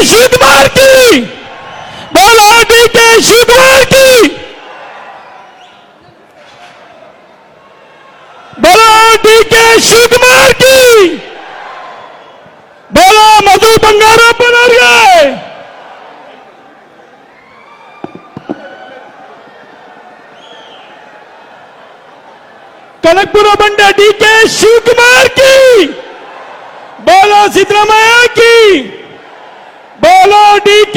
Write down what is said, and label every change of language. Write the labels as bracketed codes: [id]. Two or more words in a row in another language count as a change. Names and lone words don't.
[hi] ಶಿವಕುಮಾರ್ ಕಿ, ಡಿ.ಕೆ. ಶಿವಕುಮಾರ್ ಕಿ, ಡಿ.ಕೆ. [kn] ಶಿವಕುಮಾರ್ ಕಿ, ಮಧು ಬಂಗಾರಪ್ಪನವ್ರಿಗೆ. कनकपुर बंडे डी.के. [hi] शिवकुमार की, बोलो सिद्धरामैया की, बोलो डी.के.